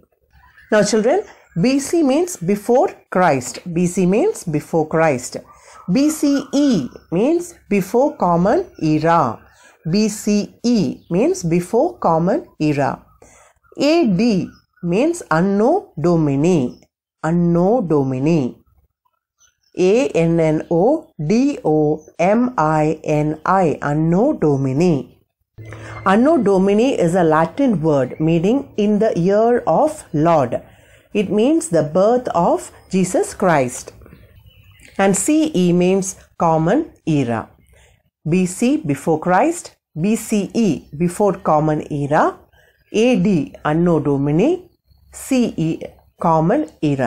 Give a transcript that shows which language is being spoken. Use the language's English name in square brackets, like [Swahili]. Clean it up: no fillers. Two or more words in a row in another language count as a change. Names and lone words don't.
[English] Now children, BC means before Christ. BC means before Christ. BCE means before Common Era. BCE means before Common Era. AD means [Latin] Anno Domini. Anno Domini. A-N-N-O-D-O-M-I-N-I. Anno Domini. Anno Domini [English] is a Latin word meaning in the year of Lord. It means the birth of Jesus Christ. And CE means Common Era. BC before Christ, BCE before Common Era, AD [Latin] Anno Domini, [English] CE Common Era.